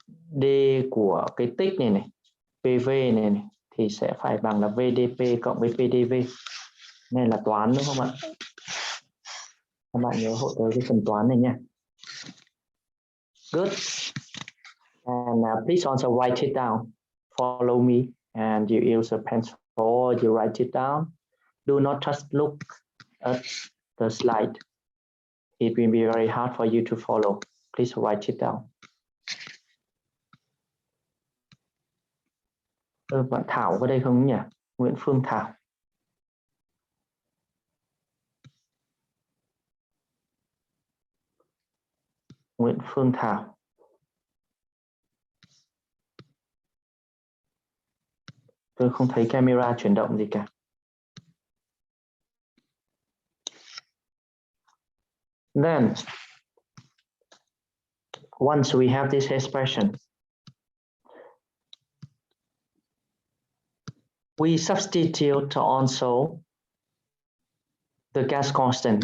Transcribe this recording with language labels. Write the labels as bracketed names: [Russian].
[Vietnamese] D của cái tích này PV này thì sẽ phải bằng là VdP cộng với PdV. Này là toán đúng không ạ? Các bạn nhớ hộ tới cái phần toán này nha. [English] Good. And please also write it down. Follow me and you use a pencil, you write it down. Do not just look at the slide. It will be very hard for you to follow. Please write it down. [Vietnamese] Bạn Thảo có đây không nhỉ? Nguyễn Phương Thảo. Nguyễn Phương Thảo. Tôi không thấy camera chuyển động gì cả. [English] Then, once we have this expression, we substitute also the gas constant.